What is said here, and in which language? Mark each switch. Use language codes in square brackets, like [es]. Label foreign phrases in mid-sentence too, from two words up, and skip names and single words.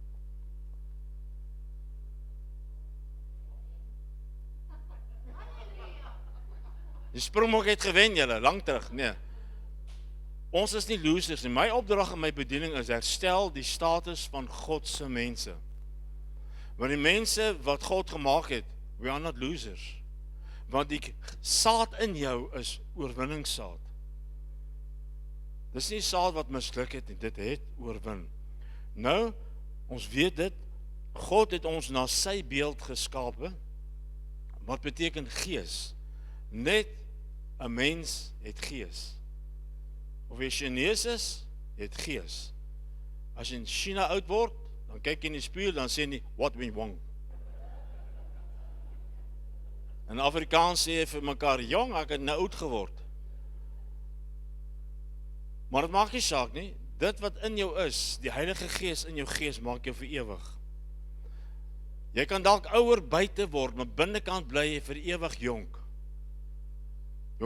[af] Die Springbok het gewen julle, lang terug, nee. Ons is nie losers nie. My opdrag en my bediening is herstel die status van God se mense. Want die mense wat God gemaak het, [en] we are not losers. [af] Want die saad in jou is oorwinningssaad. Dis nie saad wat misluk het nie, dit het oorwin. Nou, ons weet dit, God het ons na sy beeld geskape. Wat beteken gees? Net 'n mens het gees. Of jy Chinees is, het gees. As jy in China oud word, dan kyk jy in die spieël, dan sê jy, [en] what we want. [af] In Afrikaans sê jy vir mekaar, jong, ek het nou oud geword. Maar dit maak nie saak nie, dit wat in jou is, die Heilige Gees in jou gees, maak jou vir ewig. Jy kan dalk ouer buite word, maar binnekant bly jy vir ewig jonk.